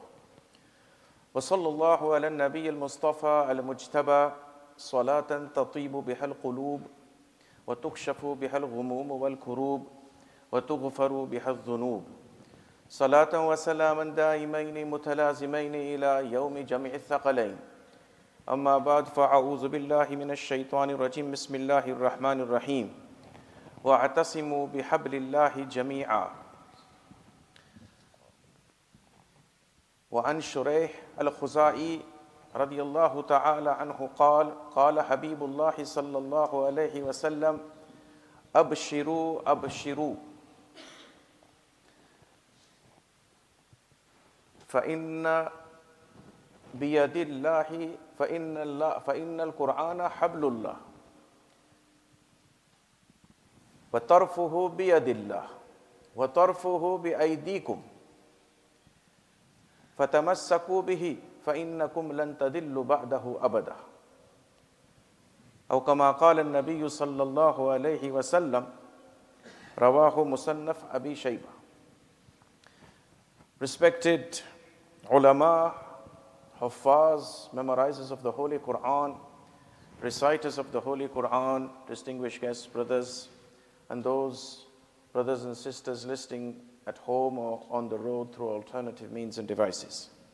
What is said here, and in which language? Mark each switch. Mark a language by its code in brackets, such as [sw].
[ar] Wa sallallahu ala nabiy al-mustafa al-mujtaba salatan tatibu bihal qulub wa tukshafu bihal ghumum wal kurub وتغفر بها الذنوب صلاة وسلاما دائمين متلازمين إلى يوم جمع الثقلين أما بعد فأعوذ بالله من الشيطان الرجيم بسم الله الرحمن الرحيم واعتصموا بحبل الله جميعا. وعن شريح الخزاعي رضي الله تعالى عنه قال قال حبيب الله صلى الله عليه وسلم أبشروا أبشروا فإن بيد الله فإن القرآن حبل الله وطرفه بيد الله وطرفه بأيديكم فتمسكوا به فإنكم لن تضلوا بعده أبدا أو كما قال النبي صلى الله عليه وسلم رواه مصنف أبي شيبة. [en] Respected ulama, huffaz, memorizers of the Holy Quran, reciters of the Holy Quran, distinguished guests, brothers, and those brothers and sisters listening at home or on the road through alternative means and devices.